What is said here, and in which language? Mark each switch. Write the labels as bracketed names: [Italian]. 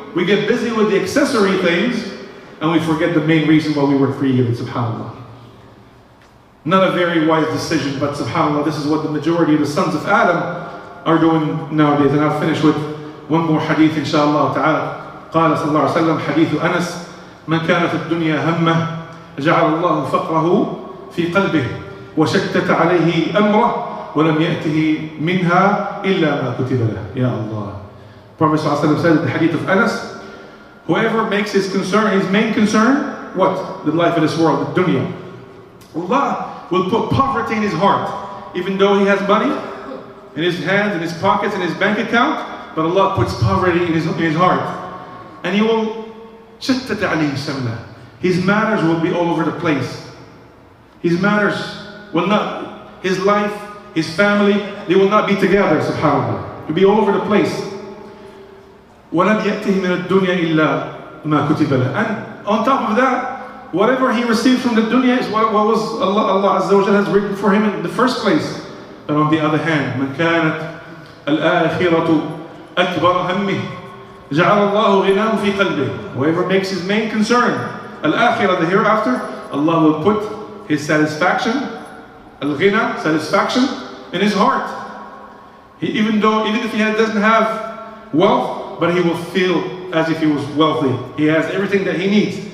[English] We get busy with the accessory things and we forget the main reason why we were created, subhanallah. Not a very wise decision, but subhanallah, this is what the majority of the sons of Adam are doing nowadays. And I'll finish with one more hadith inshallah ta'ala. [Arabic] قال صلى الله عليه وسلم حديث أنس من كانت الدنيا همه جعل الله فقره في قلبه وشتت عليه أمره ولم يأته منها إلا ما كتب له. Ya Allah. [English] Prophet [Arabic] صلى الله عليه وسلم [English] said in the hadith of Anas, whoever makes his main concern, what? The life of this world, the dunya. Allah will put poverty in his heart, even though he has money in his hands, in his pockets, in his bank account, but Allah puts poverty in his heart. And He will [Arabic] شتت عليه شمله. [English] His manners will be all over the place. His manners will not, his life, his family, they will not be together, subhanAllah. He'll be all over the place. [Arabic] وَلَمْ يَأْتِهِ مِنَ الدُّنْيَا إِلَّا مَا كُتِبَ لَهُ. [English] And on top of that, whatever he received from the dunya is what was Allah Azza wa Jalla has written for him in the first place. But on the other hand, [Arabic] مَنْ كَانَتْ الْآخِرَةُ أَكْبَرَ هَمِّهِ جَعَلَ اللَّهُ غِنَاهُ فِي قَلْبِهِ. [English] Whoever makes his main concern, al-akhirah, the hereafter, Allah will put his satisfaction, al-ghina, satisfaction, in his heart. Even if he doesn't have wealth, but he will feel as if he was wealthy. He has everything that he needs.